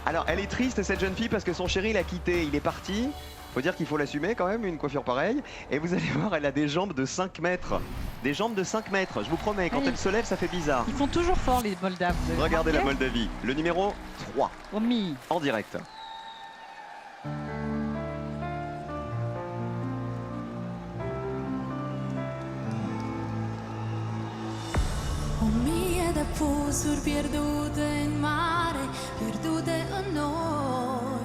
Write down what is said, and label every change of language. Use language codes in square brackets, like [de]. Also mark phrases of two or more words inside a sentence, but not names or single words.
[fr] Alors, elle est triste, cette jeune fille, parce que son chéri l'a quittée. Il est parti. Faut dire qu'il faut l'assumer quand même, une coiffure pareille. Et vous allez voir, elle a des jambes de 5 mètres. Des jambes de 5 mètres, je vous promets, quand Oui. elle se lève, ça fait bizarre. Ils font toujours fort les Moldaves. vous avez Regardez la remarqué? Moldavie. Le numéro 3, Omi. en direct. [ro] O mie de pusuri pierdute în mare, pierdute în noi.